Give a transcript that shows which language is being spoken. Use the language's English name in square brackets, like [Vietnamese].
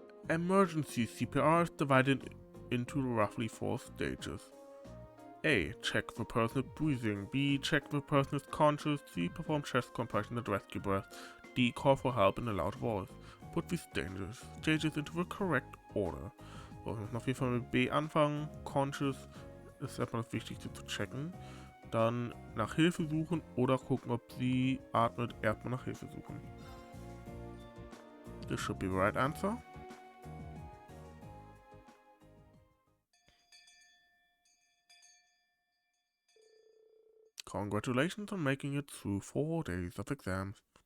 [English] Emergency CPR is divided into roughly 4 stages. A. Check the person is breathing. B. Check the person is conscious. C. Perform chest compression and rescue breath. D. Call for help in a loud voice. Put these stages into the correct order. [German] So, ich muss auf jeden Fall mit B anfangen. Conscious ist erstmal das Wichtigste zu checken. Dann nach Hilfe suchen oder gucken, ob sie atmet. Erstmal nach Hilfe suchen. [English] This should be the right answer. Congratulations on making it through 4 days of exams.